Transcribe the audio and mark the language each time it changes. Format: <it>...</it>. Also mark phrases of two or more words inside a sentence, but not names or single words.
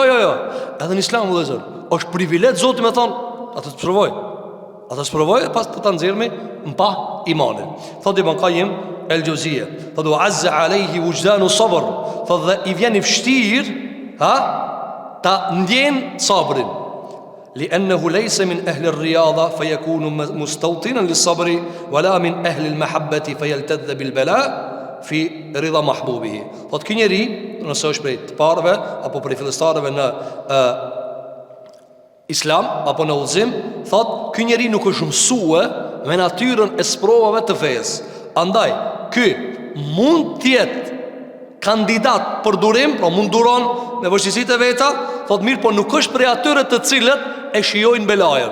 <sq>Edhe në islam, vëllezër, është privilegj Zoti me thonë, atë të provoj. Atë të provoj, e pas të të nxjerrmi në pa imane. Thot Ibn Qayyim el-Juzeyy, thot u</sq> <ar>عز عليه وجدان الصبر,</ar> <sq>thot dhe i vjen i vështirë, ta ndjen sabrin.</sq> <ar>لأنه ليس من أهل الرياضة فيكون مستوطنا للصبر ولا من أهل المحبة فيلتذ بالبلاء في رضا محبوبه.</ar> <sq>Thot ky njeri, nëse është prej të parëve apo prej fillestarëve në Islam apo në udhëzim, thot ky njeri nuk është mësuar me natyrën e sprovave të fesë. Andaj, ky mund të jetë kandidat për durim, pra mund duron me vështirësitë e veta, thot mirë, po nuk është prej atyre të cilët e shijojnë belajën.</sq>